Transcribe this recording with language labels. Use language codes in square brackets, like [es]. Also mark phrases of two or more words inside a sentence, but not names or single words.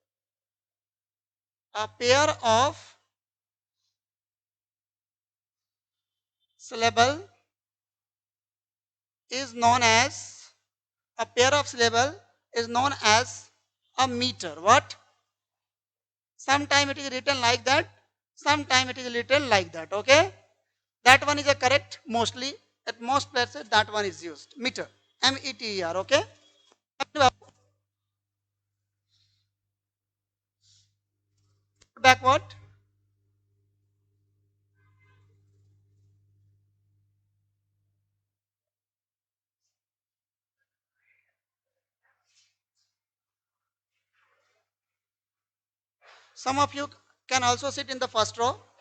[en] A pair of syllable is known as a pair of syllable is known as a meter. What? Sometime it is written like that. Sometime it is written like that. Okay. That one is a correct mostly. At most places that one is used. Meter. M-E-T-E-R. Okay. Backward. Some of you can also sit in the first row.